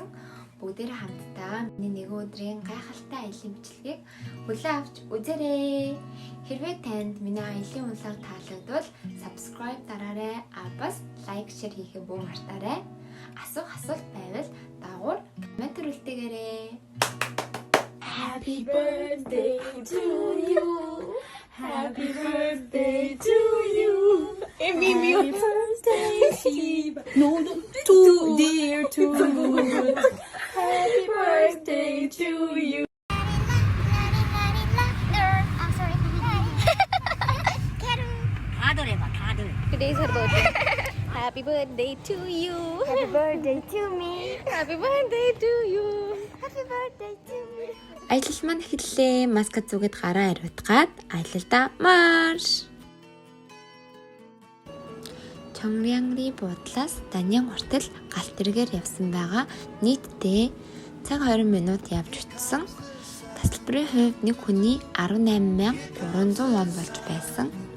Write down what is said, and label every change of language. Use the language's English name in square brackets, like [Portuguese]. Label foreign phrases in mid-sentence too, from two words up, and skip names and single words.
[Mongolian] Бүгдээрээ хамтдаа миний нэгэн өдрийн гайхалтай аяллаа бичлэгийг хүлээн авч үзээрэй. Хэрвээ танд миний аяллаа унлаг таалагдвал subscribe дараарай. Бас [English] like, share [Mongolian] хийхээ бүү мартаарай. Асуулт байвал дагуур коммент үлдээгээрэй. [English] Happy birthday to you. Happy birthday to you. Happy birthday, Shiva. No, too dear to you. Happy birthday to you. Today's her birthday. Happy birthday to you. Happy birthday to me. Happy birthday to you. Happy birthday to me. [Mongolian] Аялал маань эхэллээ. Маска зүгээд гараа ариутгаад аялалдаа марш. Чонгрянгри буудлаас Даньян хүртэл галт тэргээр явсан байгаа. Нийтдээ цаг 20 минут явж утсан. Тасалбарын хувьд нэг хүний 18,300 вон болж байсан.